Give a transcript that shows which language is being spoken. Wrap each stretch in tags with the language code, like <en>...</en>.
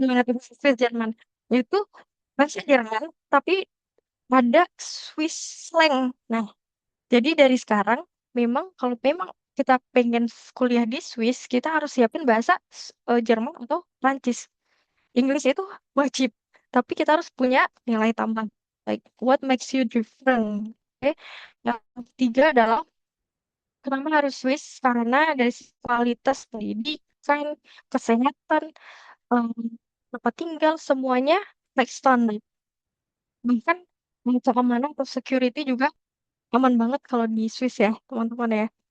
<id>Gimana tuh Swiss Jerman? Itu bahasa Jerman, tapi ada Swiss slang. Nah, jadi dari sekarang memang kalau memang kita pengen kuliah di Swiss, kita harus siapin bahasa Jerman atau Prancis. Inggris itu wajib, tapi kita harus punya nilai tambah.</id> <en>Like what makes you different?</en> <id>Oke. Yang ketiga adalah kenapa harus Swiss? Karena dari sisi kualitas pendidikan, kesehatan, em, tempat tinggal, semuanya like standar. Bahkan keamanan atau security juga aman banget kalau di Swiss ya, teman-teman ya.</id>